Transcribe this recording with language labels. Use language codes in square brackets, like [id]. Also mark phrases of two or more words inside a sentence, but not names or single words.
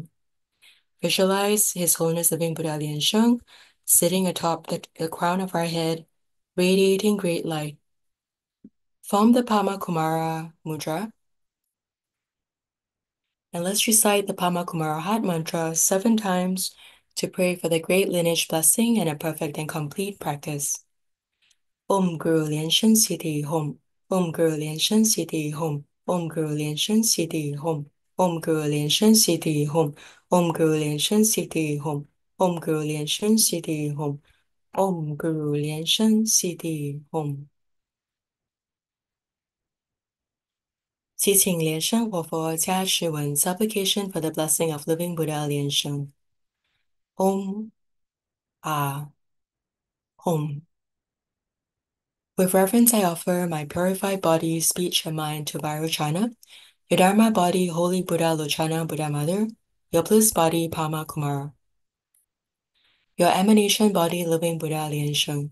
[en] Visualize His Holiness Living Buddha Liansheng sitting atop the crown of our head, radiating great light. Form the Pama Kumara Mudra, and let's recite the Pama Kumara Hat Mantra 7 times to pray for the great lineage blessing and a perfect and complete practice. [sa] Om Guru Liansheng Siddhi Hom. Om Guru Liansheng Siddhi Hom. Om Guru Liansheng Siddhi Hom. Om Guru Liansheng Siddhi Hom. Om Guru Liansheng Siddhi Hom. Om Guru Liansheng Siddhi Hom. Om Guru Liansheng Siddhi Hom. [zh] 祈请莲生活佛加持文 [en] Supplication for the blessing of living Buddha Liansheng. [sa] Om Ah Hom. [en] With reverence, I offer my purified body, speech, and mind to Vairochana, your Dharma body, Holy Buddha Lochana Buddha Mother, your bliss body, Pama Kumara, your emanation body, living Buddha Liansheng.